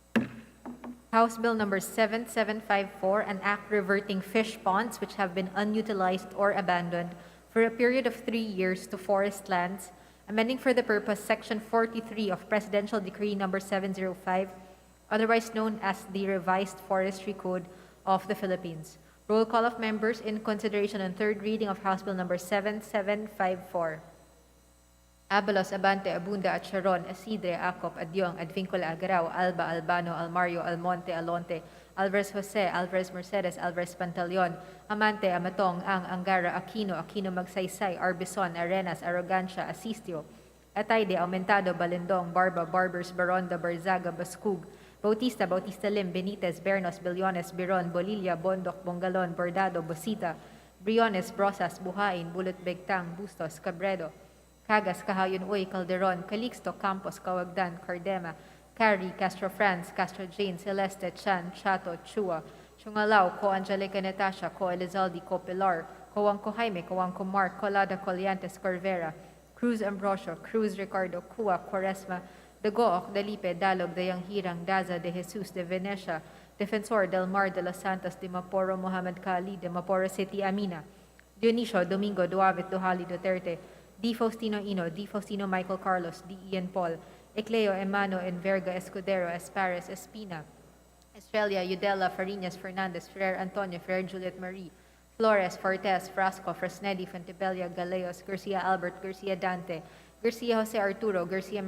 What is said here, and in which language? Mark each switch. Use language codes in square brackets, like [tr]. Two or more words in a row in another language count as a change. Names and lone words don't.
[en] House Bill number 7754, an act reverting fish ponds which have been unutilized or abandoned for a period of 3 years to forest lands, amending for the purpose Section 43 of Presidential Decree number 705, otherwise known as the Revised Forestry Code of the Philippines. Roll call of members in consideration on third reading of House Bill number 7754. Abalos, Abante, Abunda, Acharon, Asidre, Acop, Adyong, Advincula, Agarao, Alba, Albano, Almario, Almonte, Alonte, Alvarez Jose, Alvarez Mercedes, Alvarez Pantaleon, Amante, Amatong, Ang, Angara, Aquino, Aquino Magsaysay, Arbison, Arenas, Arrogancia, Asistio, Atayde, Aumentado, Balindong, Barba, Barbers, Baronda, Barzaga, Bascug, Bautista, Bautista Lim, Benitez, Bernos, Billones, Biron, Bolilla, Bondok, Bongalon, Bordado, Bosita, Briones, Brosas, Buhain, Bulot Begtang, Bustos, Cabredo, Cagas, Cahayon Uy, Calderon, Calixto, Campos, Cawagdan, Cardema, Cari, Castro Franz, Castro Jane, Celeste, Chan, Chato, Chua, Chungalao, Co Angelica Natasha, Co Elizalde, Co Pilar, Co Wangco Jaime, Co Wangco Mark, Colada, Coliantes, Corvera, Cruz Ambrosio, Cruz Ricardo, Cua, Quaresma, De Gooc, Dalipe, Dalog, Dayang Hirang, Daza, De Jesus, De Venecia, Defensor, Del Mar, De Los Santos, De Maporo, Mohamed Kali, De Maporo City, Amina, Dionisio, Domingo, Duavit, Duhali, Duterte, Di Faustino Ino, Di Faustino Michael Carlos, Di Ian Paul, Ecleo Emano Enverga Escudero, Espares Espina, Estrella, Udela, Farinas, Fernandez, Ferrer Antonio, Ferrer Juliet Marie, Flores, Fortes, Frasco, Fresnedi, Fontebella, Galeos, Garcia Albert, Garcia Dante, Garcia Jose Arturo, Garcia